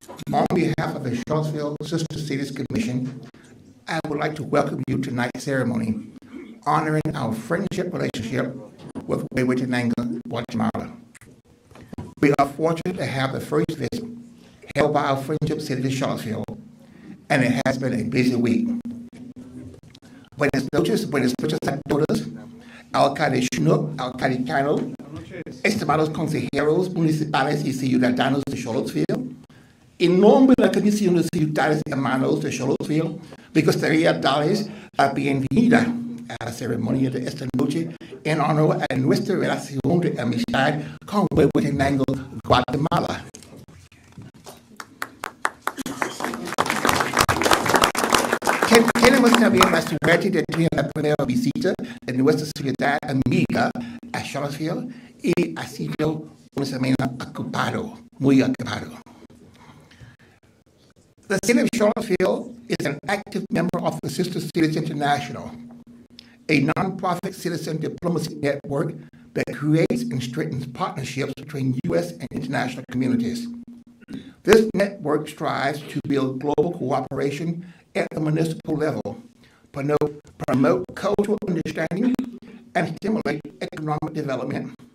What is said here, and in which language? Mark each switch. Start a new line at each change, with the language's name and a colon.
English: On behalf of the Charlottesville Sister Cities Commission, I would like to welcome you to tonight's ceremony, honoring our friendship relationship with Huehuetenango, Guatemala. We are fortunate to have the first visit held by our friendship city to Charlottesville, and it has been a busy week.
Spanish: Buenas noches a todos, alcalde Schnook, alcalde Cano, estimados consejeros municipales y ciudadanos de Charlottesville. En nombre de la Comisión de Ciudades y Hermanos de Charlottesville, me gustaría darles la bienvenida a la ceremonia de esta noche en honor a nuestra relación de amistad con Huehuetenango, Guatemala. Tenemos también la suerte de tener la primera visita de nuestra ciudad amiga a Charlottesville y ha sido una semana ocupado, muy ocupado.
English: The city of Charlottesville is an active member of the Sister Cities International, a nonprofit citizen diplomacy network that creates and strengthens partnerships between U.S. and international communities. This network strives to build global cooperation at the municipal level, promote cultural understanding, and stimulate economic development.